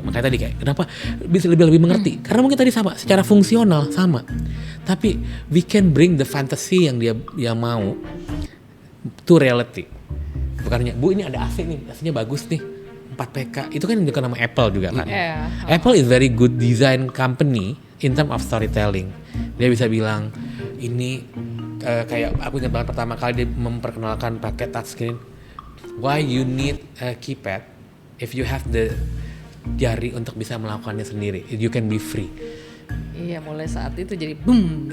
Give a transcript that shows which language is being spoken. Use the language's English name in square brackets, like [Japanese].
[Indonesian] Makanya tadi kayak kenapa bisa lebih mengerti? Karena mungkin tadi sama secara fungsional sama. [English] Tapi we can bring the fantasy [Indonesian] yang dia mau [English] to reality. [Indonesian] Bukannya Bu ini ada AC nih, AC-nya bagus nih. 4PK. Itu kan yang dikenal nama Apple juga kan. [English] Apple is very good design company in term of storytelling. [Indonesian] Dia bisa bilang ini kayak aku ingat banget pertama kali dia memperkenalkan pakai touchscreen. [English] Why you need a keypad if you have the [Indonesian] jari untuk bisa melakukannya sendiri. [English] You can be free. [Indonesian] Iya, mulai saat itu jadi boom.